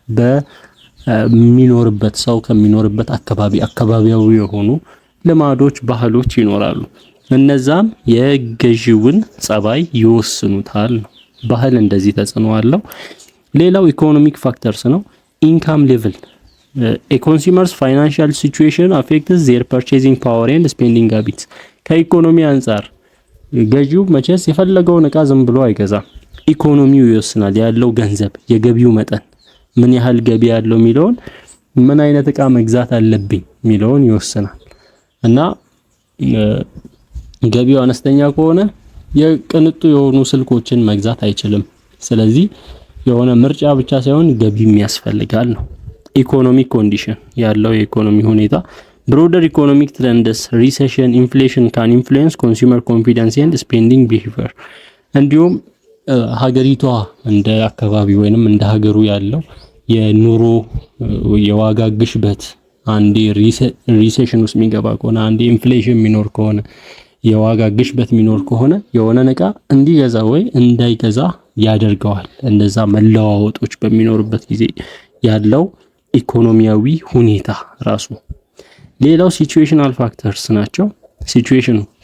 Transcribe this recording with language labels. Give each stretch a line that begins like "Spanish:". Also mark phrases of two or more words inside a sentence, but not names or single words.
Amharic: በሚኖርበት ሰው ከሚኖርበት አካባቢያዊ የሆኑ ልማዶች ባህሎች ይኖራሉ። እነዛም የገዢውን ጸባይ ይወስኑታል። ባህል እንደዚህ ተጽዕኖ አለው። ሌላው
English: economic factors
Amharic: ነው።
English: income level a consumer's financial situation affects their purchasing power and spending habits።
Amharic: ከኢኮኖሚ አንፃር ገዢው መቼስ የፈለገውን እቃ ዝም ብሎ አይገዛም። ኢኮኖሚው ይወስናል። ያለው ገንዘብ የገቢው መጠን ምን ያህል ገቢ ያለው የሚለውን ምን አይነት እቃ መግዛት አለብኝ የሚለውን ይወስናል። እና ገቢው አነስተኛ ከሆነ የቅንጡ የሆኑ ስልኮችን መግዛት አይችልም። ስለዚህ የሆነ ምርጫ ብቻ ሳይሆን ገቢም ያስፈልጋል ነው።
English: economic condition
Amharic: ያለው የኢኮኖሚ ሁኔታ
English: broader economic trends recession inflation can influence consumer confidence and spending behavior።
Amharic: እንዲሁም ሀገሪቷ እንደ አካባቢ ወይንም እንደ ሀገሩ ያለው የኑሮ የዋጋ ግሽበት አንዴ ሪሴሽን ውስጥ የሚገባ ከሆነ አንዴ ኢንፍሌሽን የሚኖር ከሆነ የዋጋ ግሽበት የሚኖር ከሆነ የሆነ እቃ እንዲገዛ ወይ እንዳይገዛ ያደርገዋል። እንደዛ መለዋወጦች በሚኖርበት ጊዜ ያለው ኢኮኖሚያዊ ሁኔታ ራሱ። ሌላው
English: situational factors
Amharic: ናቸው። ሲቹዌሽን